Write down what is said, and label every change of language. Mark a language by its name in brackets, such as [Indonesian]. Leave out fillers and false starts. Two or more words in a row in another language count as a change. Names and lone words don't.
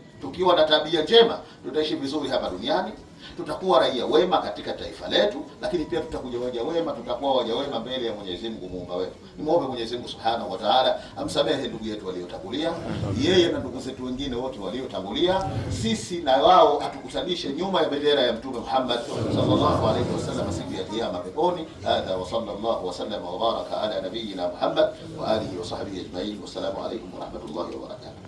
[Swahili] Tukiwa na tabia njema tutaishi vizuri hapa duniani, tutakuwa raia wema katika taifa letu, lakini pia tutakuja waja wema, tutakuwa waja wema mbele ya Mwenyezi Mungu muumba wetu. Nimuombe Mwenyezi Mungu [Arabic] سبحانه وتعالى [Swahili] amsamehe ndugu yetu waliotangulia, yeye na ndugu zetu wengine wote waliotangulia, sisi na wao atukutanishe nyuma ya bendera ya Mtume Muhammad [Arabic] صلى الله عليه وسلم [Swahili] siku ya kiyama peponi. [Arabic] هذا وصلى الله وسلم وبارك على نبينا محمد وعلى آله وصحبه أجمعين. والسلام عليكم ورحمة الله وبركاته.